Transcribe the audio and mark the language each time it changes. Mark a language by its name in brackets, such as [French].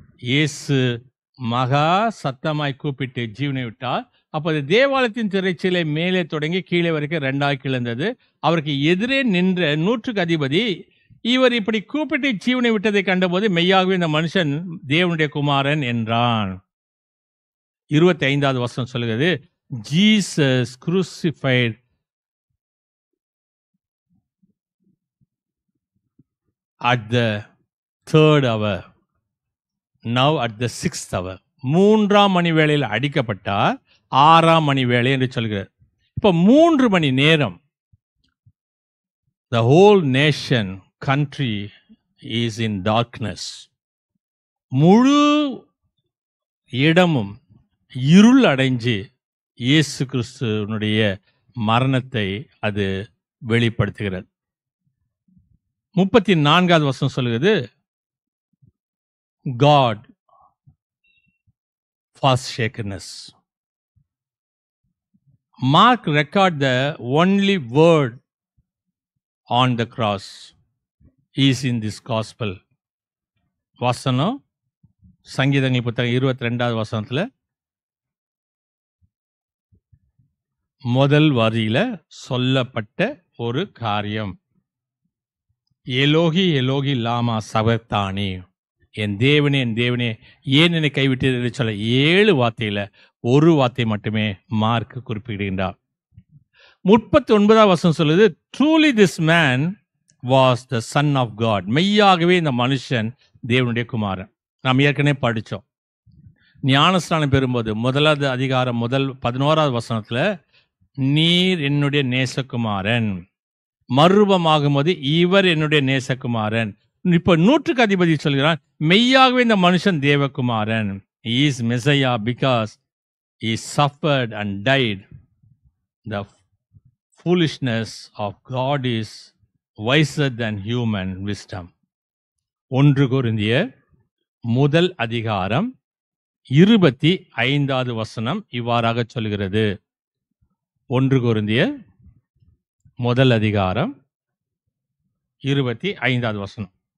[Tamil] இயேசு மகா சத்தமாய் கூப்பிட்டு ஜீவனை விட்டார். அப்போது தேவாலயத்தின் திரைச்சீலை மேலே தொடங்கி கீழே வரைக்கும் 2ஆக கிளந்தது. அவருக்கு எதிரே நின்ற 100க்கு அதிபதி இவர் இப்படி கூப்பிட்டு ஜீவனை விட்டதை கண்டபோது, மெய்யாகவே இந்த மனுஷன் தேவனுடைய குமாரன் என்றான். 25வது வசனம் சொல்லுகிறது, [English] Jesus crucified at the 3rd hour, now at the 6th hour. [Tamil] 3ஆம் மணி வேளையில் அடிக்கப்பட்டார். 6ஆம் மணி வேளை என்று சொல்கிறார். இப்போ 3 மணி நேரம் [English] the whole nation country is in darkness. [Tamil] முழு இடமும் இருள் அடைஞ்சு இயேசு கிறிஸ்துவனுடைய மரணத்தை அது வெளிப்படுத்துகிறது. 34வது வசனம் சொல்லுகிறது, [English] God forsakenness. Mark record the only word on the cross is in this gospel. [Tamil] வசனம் சங்கீதங்கள் புத்தகம் 22வது வசனத்துல முதல் வரியில சொல்லப்பட்ட ஒரு காரியம், எலோகி எலோகி லாமா சபக்தானி, என் தேவனே ஏன் என்னை கைவிட்டீர் என்று சொல்ல 7 வார்த்தையில ஒரு வார்த்தை மட்டுமே மார்க் குறிப்பிடுகின்றார். 39வது வசனம் சொல்லுது, [English] Truly this man was the son of God. [Tamil] மெய்யாகவே இந்த மனுஷன் தேவனுடைய குமாரன். நாம் ஏற்கனவே படித்தோம். ஞானஸ்நானம் பெறும்போது 1வது அதிகாரம் 11வது வசனத்துல, நீர் என்னுடைய நேசகுமாரன். மறுரூபமாகும் போது இவர் என்னுடைய நேசகுமாரன். இப்ப 100க்கு அதிபதி சொல்கிறான், மெய்யாகவே இந்த மனுஷன் தேவகுமாரன். [English] He is Messiah because he suffered and died. The foolishness of God is wiser than human wisdom. [Tamil] 1 கொரிந்தியர் 1 அதிகாரம் 25வது வசனம் இவ்வாறாக சொல்கிறது. 1 கொரிந்தியர் 1 அதிகாரம் 25வது வசனம்.